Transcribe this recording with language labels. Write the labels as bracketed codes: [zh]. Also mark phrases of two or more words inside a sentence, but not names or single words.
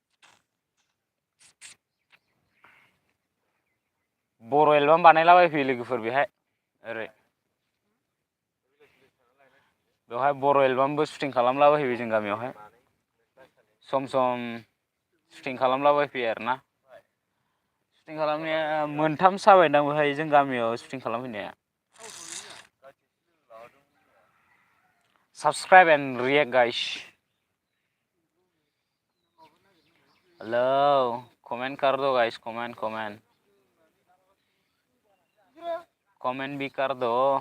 [brx] बर' एलबाम बानायलाबायफैयो लोगोफोर बेहाय ओरै. बेवहाय बर' एलबामबो सुटिं खालामलाबायफैयो जों गामियावहाय. सम सुटिं खालामलाबायफैयो आरोना. सुटिं खालामनाया मोनथामसो जाबायदां बेहाय जों गामियाव सुटिं खालामफैनाया. [en] Subscribe and react guys. Hello, comment [hi] कर दो [en] guys, comment [hi] भी कर दो.